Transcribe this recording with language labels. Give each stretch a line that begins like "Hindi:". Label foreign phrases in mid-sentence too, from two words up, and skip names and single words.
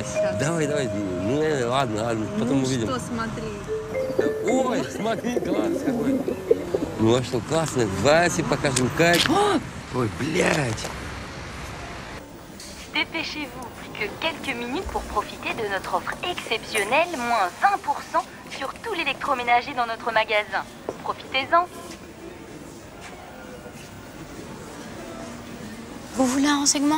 Russian: Давай, ну ладно, потом увидим. Что смотри? Ой, смотри, класс какой. Ну а что, классно, Васе покажем, Кать. Ой, блядь.
French: Dépêchez-vous, plus que quelques minutes pour profiter de notre offre exceptionnelle, moins 20% sur tout l'électroménager dans notre magasin. Profitez-en. Vous voulez un renseignement?